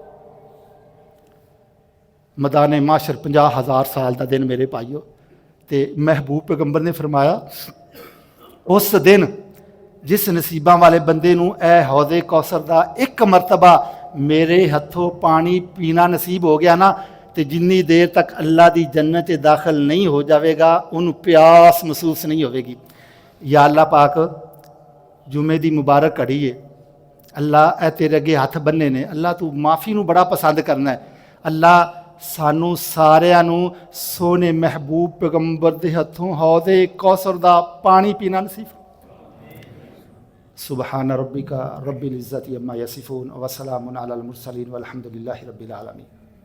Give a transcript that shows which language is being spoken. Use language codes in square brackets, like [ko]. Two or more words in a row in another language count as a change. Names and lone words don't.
[pa] ਮੈਦਾਨ ਮਹਿਸ਼ਰ 50,000 ਸਾਲ ਕਾ ਦਿਨ ਮੇਰੇ ਭਾਈਓ, ਤੇ ਮਹਿਬੂਬ ਪੈਗ਼ੰਬਰ ਨੇ ਫ਼ਰਮਾਇਆ ਉਸ ਦਿਨ ਜਿਸ ਨਸੀਬਾਂ ਵਾਲੇ ਬੰਦੇ ਨੂੰ ਇਹ ਹੌਜ਼ੇ ਕੌਸਰ ਕਾ ਏਕ ਮਰਤਬਾ ਮੇਰੇ ਹੱਥੋਂ ਪਾਣੀ ਪੀਣਾ ਨਸੀਬ ਹੋ ਗਿਆ ਨਾ, ਤੋ ਜਿੰਨੀ ਦੇਰ ਤਕ ਅੱਲਾਹ ਕੀ ਜੰਨਤ ਦਾਖ਼ਲ ਨਹੀਂ ਹੋ ਜਾਏਗਾ ਉਨ੍ਹਾਂ ਨੂੰ ਪਿਆਸ ਮਹਿਸੂਸ ਨਹੀਂ ਹੋਗੀ। ਯਾ ਅੱਲਾਹ ਪਾਕ ਜੁਮੇ ਕੀ ਮੁਬਾਰਕ ਘੜੀ ਹੈ, ਅੱਲਾਹ ਇਹ ਤੇਰੇ ਅੱਗੇ ਹੱਥ ਬੰਨ੍ਹੇ ਨੇ, ਅੱਲਾਹ ਤੂੰ ਮਾਫ਼ੀ ਨੂੰ ਬੜਾ ਪਸੰਦ ਕਰਨਾ ਹੈਂ। ਅੱਲਾਹ ਸਾਨੂੰ ਸਾਰਿਆਂ ਨੂੰ ਸੋਹਣੇ ਮਹਿਬੂਬ ਪੈਗ਼ੰਬਰ ਕੇ ਹੱਥੋਂ ਹੌਜ਼ੇ ਕੌਸਰ ਕਾ ਪਾਣੀ ਪੀਣਾ ਨਸੀਬ। [ar] سبحان ربك رب العزة عما يصفون وسلام على المرسلين والحمد لله رب العالمين.